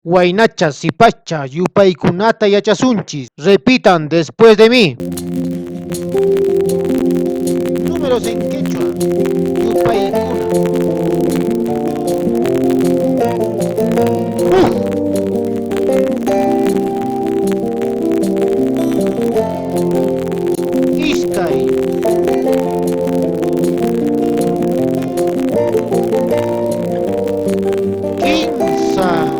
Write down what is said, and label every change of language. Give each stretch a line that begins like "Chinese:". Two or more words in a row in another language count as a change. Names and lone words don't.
Quechua: Huaynacha, sipacha, yupaykunata yachasunchis.
Spanish: Repitan después de mí. Números en quechua.
Quechua: Yupaykuna. Iskay.
Spanish: Quinza.